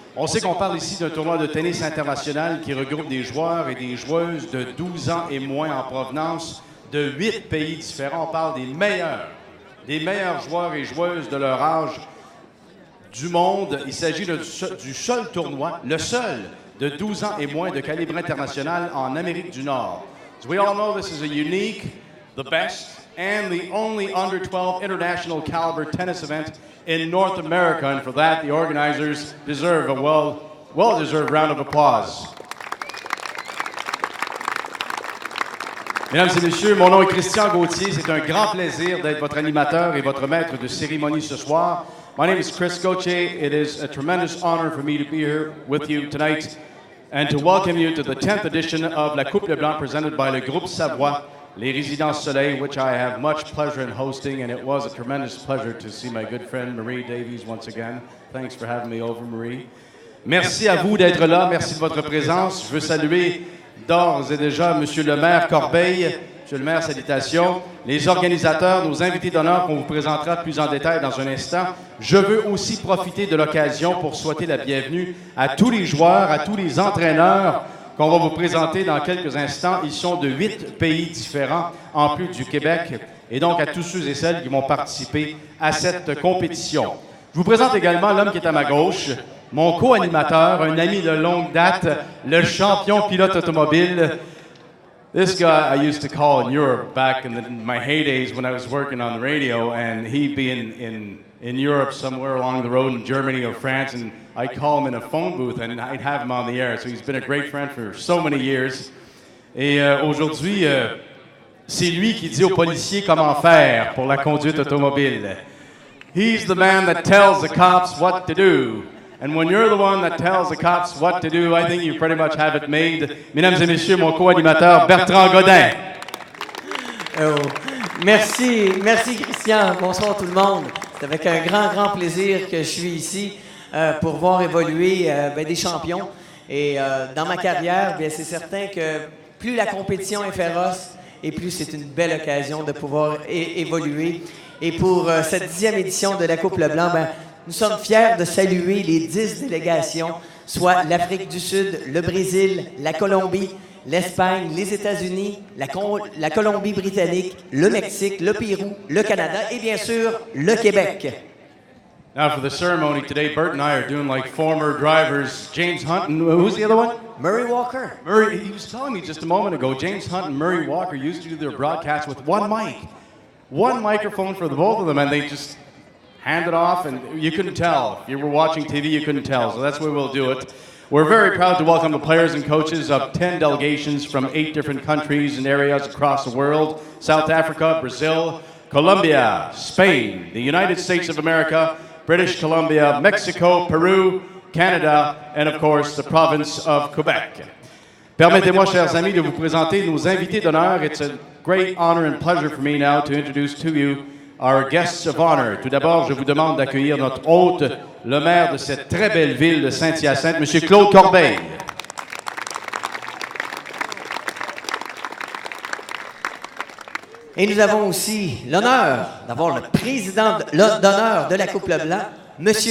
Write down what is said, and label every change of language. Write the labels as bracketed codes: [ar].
[fr] On sait qu'on parle ici d'un tournoi de tennis international qui regroupe des joueurs et des joueuses de 12 ans et moins en provenance de 8 pays différents. On parle des meilleurs joueurs et joueuses de leur âge du monde. Il s'agit du seul tournoi, le seul de 12 ans et moins de calibre international en Amérique du Nord. [en] So we all know this is a unique, the best, and the only under 12 international caliber tennis event in North America. And for that, the organizers deserve a well-deserved round of applause. [fr] Mesdames et messieurs, mon nom est Christian Gauthier. C'est un grand plaisir d'être votre animateur et votre maître de cérémonie ce soir. [en] My name is Chris Gauthier. It is a tremendous honor for me to be here with you tonight and to welcome you to the 10th edition of La Coupe Leblanc presented by le groupe Savoie, les Résidences Soleil, which I have much pleasure in hosting, and it was a tremendous pleasure to see my good friend Marie Davies once again. Thanks for having me over, Marie. [fr] Merci à vous d'être là. Merci de votre présence. Je veux saluer d'ores et déjà Monsieur le maire Corbeil. Monsieur le maire, salutations. Les organisateurs, nos invités d'honneur qu'on vous présentera plus en détail dans un instant. Je veux aussi profiter de l'occasion pour souhaiter la bienvenue à tous les joueurs, à tous les entraîneurs qu'on va vous présenter dans quelques instants. Ils sont de 8 pays différents, en plus du Québec, et donc à tous ceux et celles qui vont participer à cette compétition. Je vous présente également l'homme qui est à ma gauche, mon co-animateur, un ami de longue date, le champion pilote automobile. [en] This guy I used to call in Europe back in my heydays when I was working on the radio, and he'd be in Europe somewhere along the road in Germany or France, and I'd call him in a phone booth and I'd have him on the air. So he's been a great friend for so many years. [fr] Et aujourd'hui, c'est lui qui dit aux policiers comment faire pour la conduite automobile. [en] He's the man that tells the cops what to do. And when you're the one that tells the cops what to do, I think you pretty much have it made. [fr] Mesdames et messieurs, mon co-animateur Bertrand Godin. Oh. Merci Christian. Bonsoir tout le monde. C'est avec un grand plaisir que je suis ici pour voir évoluer des champions. Et dans ma carrière, bien, c'est certain que plus la compétition est féroce et plus c'est une belle occasion de pouvoir évoluer. Et pour cette 10e édition de la Coupe Leblanc, nous sommes fiers de saluer les 10 délégations, soit l'Afrique du Sud, le Brésil, la Colombie, l'Espagne, les États-Unis, la Colombie-Britannique, le Mexique, le Pérou, le Canada et bien sûr le Québec. [en] Now for the ceremony today, Bert and I are doing like former drivers, James Hunt and who's the other one? Murray Walker. Murray, he was telling me just a moment ago, James Hunt and Murray Walker used to do their broadcasts with one mic. One microphone for the both of them, and they just hand it off, and you couldn't tell. If you were watching TV, you couldn't tell, so that's the way we'll do it. We're very proud to welcome the players and coaches of 10 delegations from 8 different countries and areas across the world: South Africa, Brazil, Colombia, Spain, the United States of America, British Columbia, Mexico, Peru, Canada, and of course, the province of Quebec. [fr] Permettez-moi, chers amis, de vous présenter nos invités d'honneur. [en] It's a great honor and pleasure for me now to introduce to you our guests of honor. [fr] Tout d'abord, je vous demande d'accueillir notre hôte, le maire de cette très belle ville de Saint-Hyacinthe, M. Claude Corbeil. Et nous avons aussi l'honneur d'avoir le président d'honneur de la Coupe Leblanc, M.